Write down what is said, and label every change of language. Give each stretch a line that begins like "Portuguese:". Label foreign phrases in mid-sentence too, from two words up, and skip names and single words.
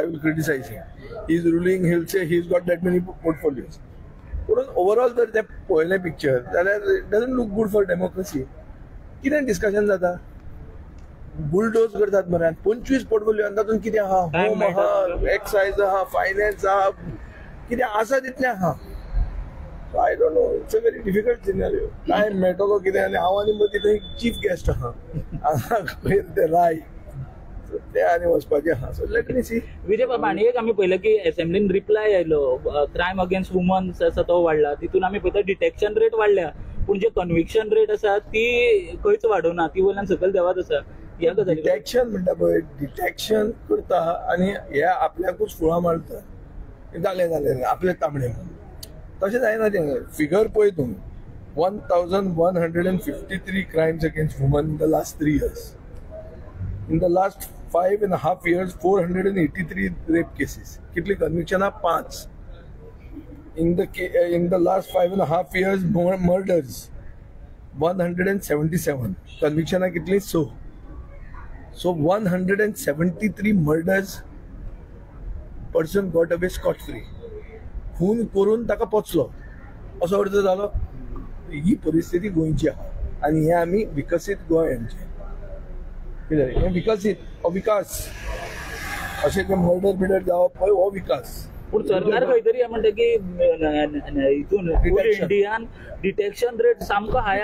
English: will criticize him he is ruling he will say he is got that many portfolios
Konkani: पूण ओवरऑल जर ते पळयलें पिक्चर जाल्यार
English: it doesn't look good for democracy
Konkani: कितें डिस्कशन जाता बुलडोज करतात मरे 25 पोर्टफोलियो तातूंत कितें आहा होम आहा एक्सायज आहा फायनान्स आहा कितें आसा तितलें आहा
English: I don't know it's a very difficult scenario
Konkani: काय मेळटलो कितें आनी हांव आनी मदीं थंय
English: chief guest
Konkani: आहा हांगा ते राय ते आनी वचपाचें आहा
English: so let me see
Konkani: विजय बाबा आनी एक आमी पळयलें की असेंब्लीन रिप्लाय आयलो
English: crime against womens
Konkani: आसा तो वाडला तितून आमी पळयता
English: detection rate
Konkani: वाडल्या पूण जे
English: conviction rate
Konkani: आसा ती खंयच वाडोवना ती वयल्यान सकयल देवात आसा डिटेक्शन म्हणटा पळय डिटेक्शन करता आनी हे आपल्याकूच फुळां मारता जालें आपले तांबडे तशें जायना तें फिगर पळय तुमी
English: 1153 crimes against women in the last 3 years. In the last 5.5 years, 483 rape cases.
Konkani: कितली conviction 5.
English: In the last 5.5 years, murders 177. Conviction
Konkani: कितली
English: So 173 murders, person got away scot free.
Konkani: खून करून ताका पोचलो असो अर्थ जालो ही परिस्थिती गोंयची आहा आनी हे आमी विकसीत गोंय आमचें कितें हें विकसीत विकास अशें जे मर्डर बिर्डर जावप पळय हो विकास पूण सरकार खंय तरी म्हणटा की हितून इंडियान
English: detection rate
Konkani: सामको हाय